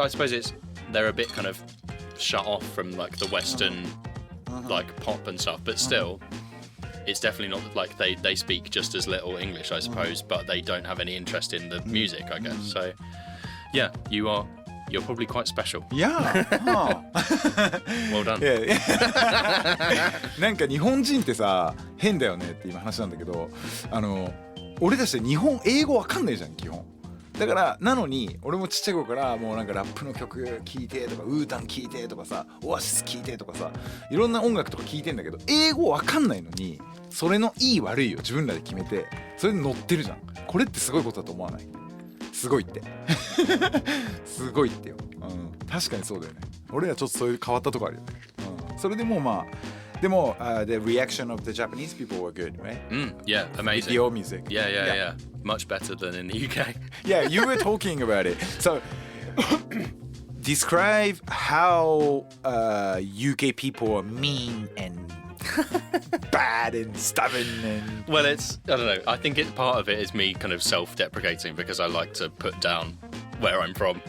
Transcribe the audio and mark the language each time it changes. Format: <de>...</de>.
<en>I suppose they're a bit kind of shut off from like the Western like pop and stuff, but still it's definitely not like they speak just as little English, I suppose, but they don't have any interest in the music, I guess. So you're probably quite special. Yeah. Well done.</en> <ja>なんか日本人ってさ変だよねって今話なんだけど、俺たちって英語わかんないじゃん基本。だからなのに俺もちっちゃい頃からもうなんかラップの曲聴いてとかウータン聴いてとかさオアシス聴いてとかさいろんな音楽とか聴いてんだけど英語わかんないのにそれのいい悪いを自分らで決めてそれで乗ってるじゃん。これってすごいことだと思わない？すごいってすごいってよ、確かにそうだよね。俺らちょっとそういう変わったとこあるよね、それでもまあでも、</ja> <en>the reaction of the Japanese people were good, right? Yeah, amazing. Video music. Yeah. Much better than in the UK. Yeah, you were talking about it. So, describe how UK people are mean and bad and stubborn and... Well, I don't know. I think part of it is me kind of self-deprecating because I like to put down where I'm from.</en>